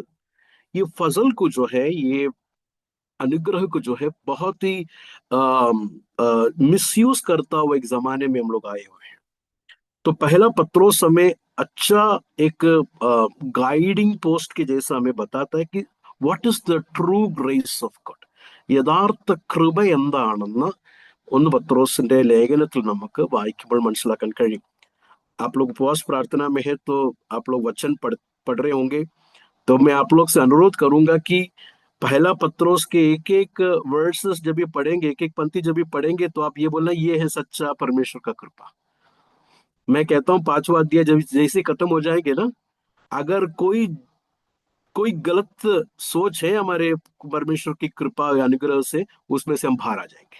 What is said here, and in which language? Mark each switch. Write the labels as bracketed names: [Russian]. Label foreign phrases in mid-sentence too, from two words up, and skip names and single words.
[Hindi] ये फजल को जो है, ये अनुग्रह को जो है, बहुत ही मिसयूज करता हुआ एक जमाने में हम लोग आए हुए हैं। तो पहला पत्रोस हमें अच्छा एक [English] guiding post [Hindi] के जैसा हमें बताता है कि [English] what is the true grace of God, [Malayalam] യഥാർത്ഥ കൃപ എന്താണെന്ന് ഒന്ന് പത്രോസിന്റെ ലേഖനത്തിൽ നമുക്ക് വായിക്കുമ്പോൾ മനസ്സിലാക്കാൻ കഴിയും। [Hindi] आप लोग उपवास प्रार्थना में है तो आप लोग वचन पढ़ रहे होंगे, तो मैं आप लोग से अनुरोध करूंगा कि पहला पत्रोस के एक एक वर्सेस जब ये पढ़ेंगे, एक एक पंक्ति जब ये पढ़ेंगे, तो आप ये बोलना, ये है सच्चा परमेश्वर का कृपा। मैं कहता हूँ 5वां अध्याय जब जैसे खत्म हो जाएंगे ना, अगर कोई कोई गलत सोच है हमारे परमेश्वर की कृपा या अनुग्रह से, उसमें से हम बाहर आ जाएंगे।